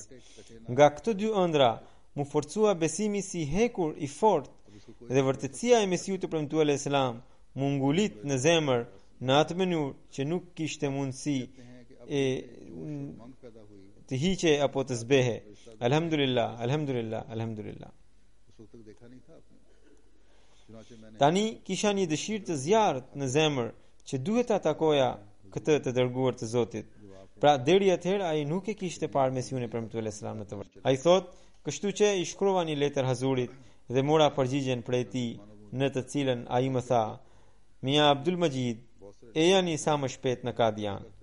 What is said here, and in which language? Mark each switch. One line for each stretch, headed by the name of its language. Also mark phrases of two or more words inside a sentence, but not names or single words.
Albanian: Nga këto dy ëndra mu forcua besimi si hekur i fortë dhe vërtetësia e Mesiut të premtuar
Arabic: عليه السلام
Albanian: mu ngulit në zemër në atë mënyrë që nuk kishte mundësi të hiqe apo të zbehe.
Arabic: الحمد لله، الحمد لله، الحمد لله.
Urdu: اس وقت تک دیکھا نہیں تھا آپ نے
Albanian: Tani kisha një dëshirë të zjarrt në zemër që duhet ta takoja këtë të dërguar të Zotit. Pra deri atëherë ai nuk e kishte parë Mesiun e premtuar selam në të vërtetë. Ai thot, kështu që i shkruava një letër Hazurit dhe mora përgjigjen prej tij, në të cilën ai më tha: Mia Abdul Majid, ejani sa më shpejt në Kadian.